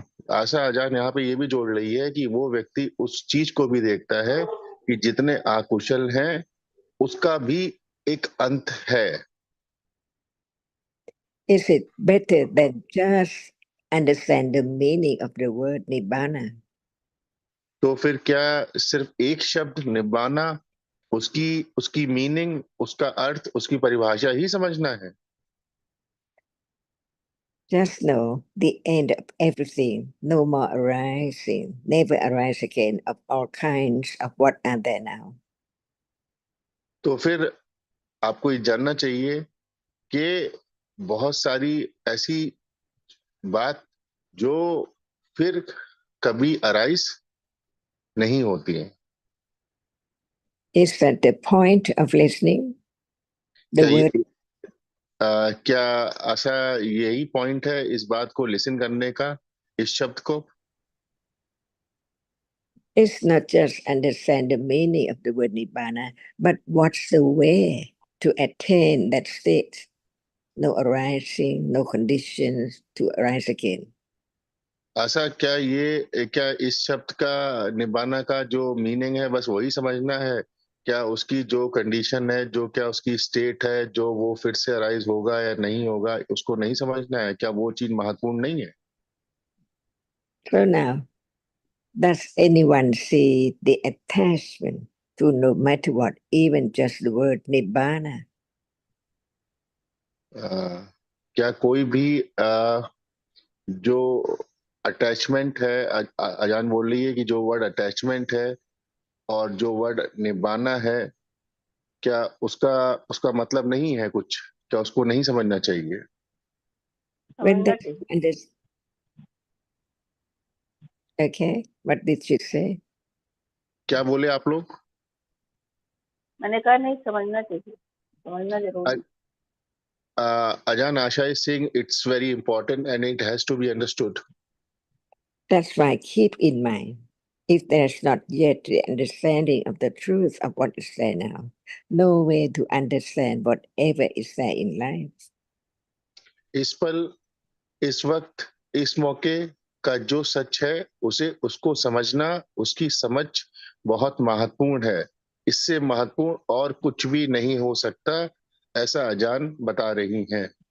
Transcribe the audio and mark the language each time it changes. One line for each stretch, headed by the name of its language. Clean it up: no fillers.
Hindi: आशा आजान यहाँ पे ये भी जोड़ रही है कि वो व्यक्ति उस चीज को भी देखता है कि जितने अकुशल हैं उसका भी एक अंत है.
English: Is it better than just understand the meaning of the word nibbana?
Hindi: तो फिर क्या सिर्फ एक शब्द निब्बाना, उसकी उसकी मीनिंग, उसका अर्थ, उसकी परिभाषा ही समझना है?
English: Just know the end of everything, no more arising, never arise again of all kinds of what are there now.
Hindi: तो फिर आपको ये जानना चाहिए कि बहुत सारी ऐसी बात जो फिर कभी अराइज नहीं होती है.
English: Is that the point of listening? The
Hindi: क्या
English: word
Hindi: क्या आशा यही पॉइंट है इस बात को लिसन करने का, इस शब्द को?
English: is not just understand the meaning of the word nibbana, but what's the way to attain that state? No arising, no conditions to arise again.
Hindi: आशा क्या इस शब्द का निभाना का जो मीनिंग है बस वही समझना है क्या उसकी जो कंडीशन है, जो क्या उसकी स्टेट है, जो वो फिर से अराइज होगा या नहीं होगा, उसको नहीं समझना है? क्या वो चीज महत्वपूर्ण नहीं है?
English: So now, does anyone see the attachment to no matter what, even just the word Nibbana?
Hindi: क्या कोई भी जो अटैचमेंट है, अजान बोल रही है कि जो वर्ड अटैचमेंट है और जो वर्ड निभाना है, क्या उसका उसका मतलब नहीं है कुछ? क्या उसको नहीं समझना चाहिए?
English: When they
Hindi: चाहिए।
English: understand, okay, what did she say?
Hindi: क्या बोले आप लोग? मैंने कहा नहीं, समझना चाहिए, समझना जरूरी।
English: Ajan, Asha is saying it's very important and it has to be understood. That's why keep in mind, if there's not yet the understanding of the truth of what is there now, no way to understand whatever is there in life.
Hindi: इस पल, इस वक्त, इस मौके का जो सच है, उसे उसको समझना, उसकी समझ बहुत महत्वपूर्ण है। इससे महत्वपूर्ण और कुछ भी नहीं हो सकता, ऐसा अजान बता रही हैं।